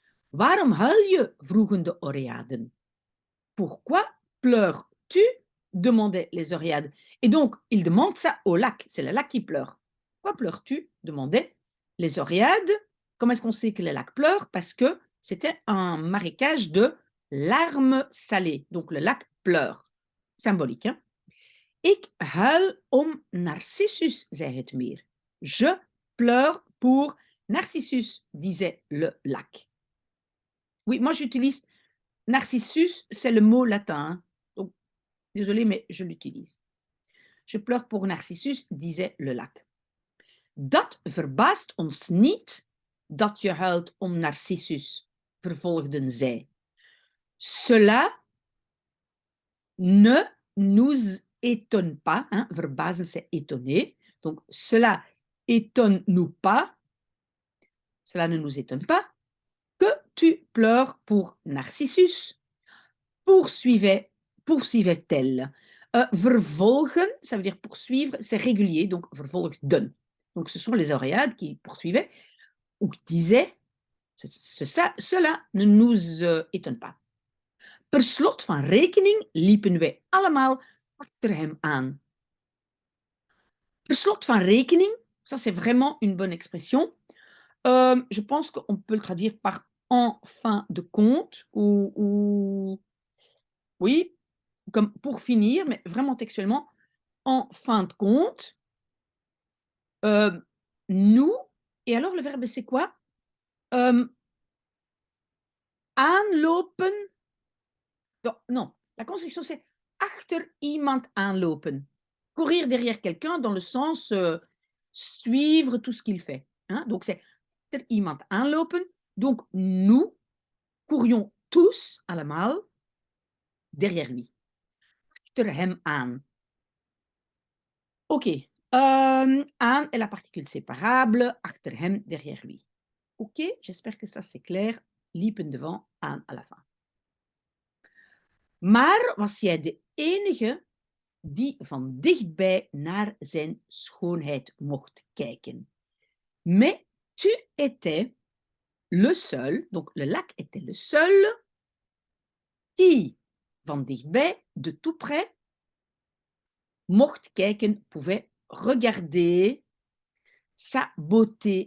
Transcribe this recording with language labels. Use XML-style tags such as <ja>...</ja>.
<nl>Waarom huil je? Vroegen de Oreaden.</nl> <fr>Pourquoi pleures-tu? Demandaient les Oréades. Et donc, il demande ça au lac. C'est le lac qui pleure. Pourquoi pleures-tu? Demandaient les Oréades. Comment est-ce qu'on sait que le lac pleure? Parce que c'était un marécage de larmes salées. Donc, le lac pleure. Symbolique, hein?</fr> <nl>Ik huil Narcissus, zei het meer.</nl> <fr>Je pleure pour Narcissus, disait le lac. Oui, moi j'utilise Narcissus, c'est le mot latin, hein. Donc, désolé, mais je l'utilise. Je pleure pour Narcissus, disait le lac.</fr> <nl>Dat verbaast ons niet dat je huilt Narcissus, vervolgden zij.</nl> <fr>Cela ne nous étonne pas, hein, verbazen c'est étonner, donc cela étonne-nous pas, cela ne nous étonne pas, que tu pleures pour Narcissus, poursuivait-elle. Vervolgen, ça veut dire poursuivre, c'est régulier, donc vervolgden. Donc ce sont les Oréades qui poursuivaient ou qui disaient, cela ne nous étonne pas.</fr> <nl>Per slot van rekening liepen wij allemaal achter hem aan. Per slot van rekening,</nl> <fr>ça c'est vraiment une bonne expression. Je pense qu'on peut le traduire par en fin de compte ou oui, comme pour finir, mais vraiment textuellement, en fin de compte, nous, et alors le verbe c'est quoi? Aanlopen. Non, la construction c'est</fr> <nl>achter iemand aanlopen.</nl> <fr>Courir derrière quelqu'un dans le sens suivre tout ce qu'il fait, hein? Donc c'est</fr> <nl>achter iemand aanlopen.</nl> <fr>Donc nous courions tous allemaal derrière lui.</fr> <nl>Achter hem aan.</nl> <fr>Ok. Aan est la particule séparable,</fr> <nl>achter hem</nl> <fr>derrière lui. Ok, j'espère que ça c'est clair. Liepen devant, aan à la fin.</fr> <nl>Maar was jij de enige die van dichtbij naar zijn schoonheid mocht kijken?</nl> <fr>Mais tu étais le seul, donc le lac était le seul, qui,</fr> <nl>van dichtbij,</nl> <fr>de tout près,</fr> <nl>mocht kijken,</nl> <fr>pouvait regarder sa beauté.</fr>